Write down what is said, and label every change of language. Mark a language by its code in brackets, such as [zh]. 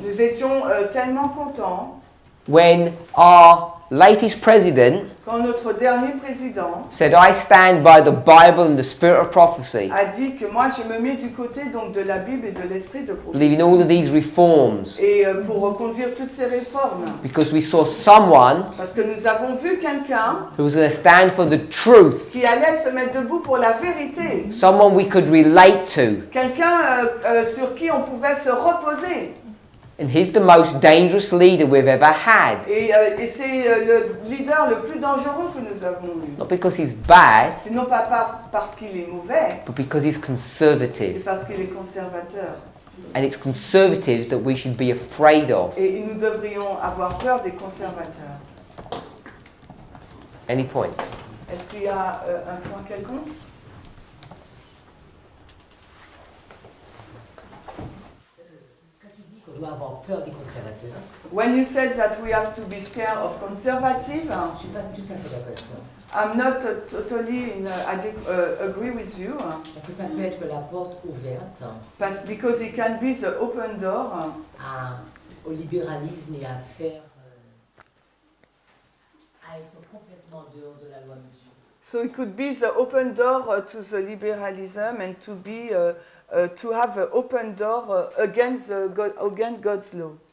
[fr] nous étions tellement contents [en] when our latest president [fr] quand notre dernier président [en] said, I stand by the Bible and the spirit of prophecy, [fr] a dit que moi je me mets du côté donc de la Bible et de l'esprit de [en] believing [fr] prophétie. [en] all of these reforms, [fr] Et pour conduire toutes ces réformes. [en] because we saw someone [fr] Parce que nous avons vu quelqu'un [en] who was going to stand for the truth, [fr] qui allait se mettre debout pour la vérité. [en] someone we could relate to. [fr] Quelqu'un sur qui on pouvait se reposer. [en] And he's the most dangerous leader we've ever had. [fr] Et c'est le leader le plus dangereux que nous avons eu. [en] Not because he's bad, [fr] C'est non pas parce qu'il est mauvais, [en] but because he's [fr] c'est [en] conservative. [fr] parce qu'il est conservateur. [en] And it's conservatives that we should be afraid of. [fr] Et nous devrions avoir peur des conservateurs. [en] Any point? [fr] Est-ce qu'il y a un point quelconque? On doit avoir peur des conservateurs. [en] When you said that we have to be scared of conservative, [fr] Je suis pas tout à fait d'accord avec toi. [en] I'm not totally agree with you. [fr] Parce que ça peut être la porte ouverte [en] Because it can be the open door [fr] au libéralisme et à faire à être complètement dehors de la loi de Dieu. [en] So it could be the open door to the liberalism and to be to have an open door against God's law.